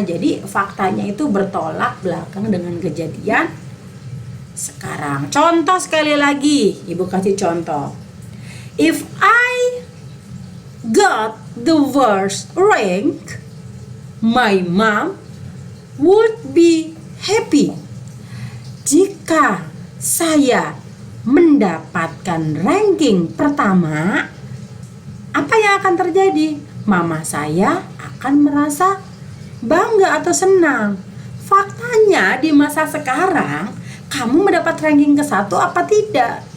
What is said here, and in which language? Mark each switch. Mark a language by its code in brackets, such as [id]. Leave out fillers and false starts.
[id] Jadi faktanya itu bertolak belakang dengan kejadian sekarang. Contoh sekali lagi, Ibu kasih contoh. [en] If I got the first rank, my mom would be happy. [id] Jika saya mendapatkan ranking pertama, apa yang akan terjadi? Mama saya akan merasa bangga atau senang. Faktanya di masa sekarang, kamu mendapat ranking ke-1 apa tidak?